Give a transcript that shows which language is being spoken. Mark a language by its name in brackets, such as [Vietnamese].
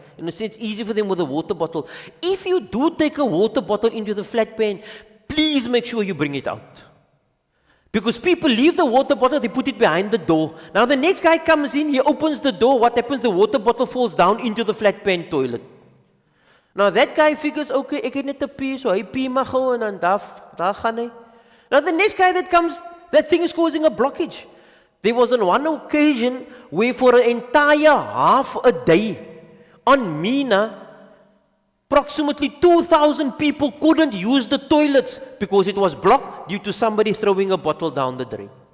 [English] And it's easy for them with a water bottle. If you do take a water bottle into the flat pan, please make sure you bring it out. Because people leave the water bottle, they put it behind the door. Now the next guy comes in, he opens the door, what happens? The water bottle falls down into the flat pan toilet. Now that guy figures, okay, [Afrikaans] ek het net 'n pee, so hy pee maar gou en dan daar gaan hy. [English] Now the next guy that comes, that thing is causing a blockage. There was on one occasion where for an entire half a day on Mina, approximately 2,000 people couldn't use the toilets because it was blocked due to somebody throwing a bottle down the drain.